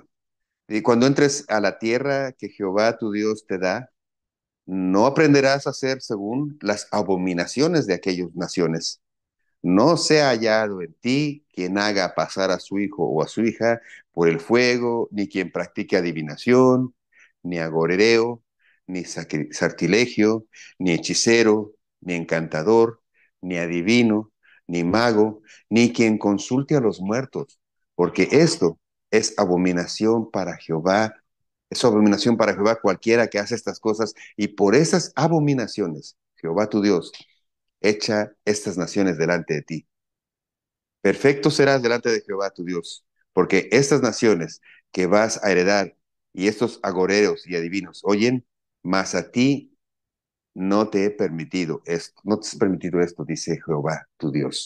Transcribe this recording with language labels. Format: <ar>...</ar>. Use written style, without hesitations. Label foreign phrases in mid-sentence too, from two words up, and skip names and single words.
<es>Y cuando entres a la tierra que Jehová tu Dios te da, no aprenderás a hacer según las abominaciones de aquellas naciones, no sea hallado en ti quien haga pasar a su hijo o a su hija por el fuego, ni quien practique adivinación, ni agorereo, ni sartilegio, ni hechicero, ni encantador, ni adivino, ni mago, ni quien consulte a los muertos, porque esto es abominación para Jehová. Es abominación para Jehová cualquiera que hace estas cosas, y por esas abominaciones, Jehová tu Dios echa estas naciones delante de ti. Perfecto serás delante de Jehová tu Dios, porque estas naciones que vas a heredar y estos agoreros y adivinos oyen, mas a ti no te he permitido esto, no te he permitido esto, dice Jehová tu Dios.</es>